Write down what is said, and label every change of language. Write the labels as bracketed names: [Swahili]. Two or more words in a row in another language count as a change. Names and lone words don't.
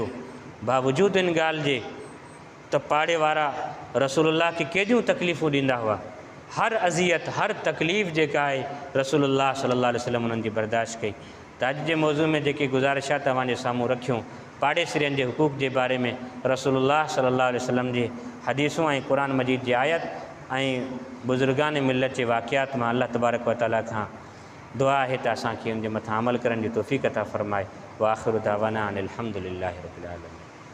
[Sindhi] बावजूदि इन ॻाल्हि जे त पाड़े वारा रसूलुल्लाह खे केॾियूं तकलीफ़ूं ॾींदा हुआ, हर अज़ियत, हर तकलीफ़ जेका आहे रसूलुल्लाह [Arabic] صلى الله عليه وسلم [Sindhi] उन्हनि जी बर्दाश्त कई। त अॼु जे मौज़ू में जेके गुज़ारिशा तव्हांजे साम्हूं रखियूं, पाड़ेसरियुनि जे हुकूक जे बारे में रसूलुल्लाह [Arabic] صلى الله عليه وسلم [Sindhi] जी हदीसूं ऐं क़ुरान मजीद जी आयत ऐं बुज़ुर्गान मिलत जे वाक़ियात मां अल्लाह [Arabic] تبارك وتعالى [Sindhi] खां दुआ आहे त असांखे उन जे मथां अमल करण जी तौफ़ीक़ अता फ़रमाए। [Arabic] وآخر دعوانا أن الحمد لله رب العالمين.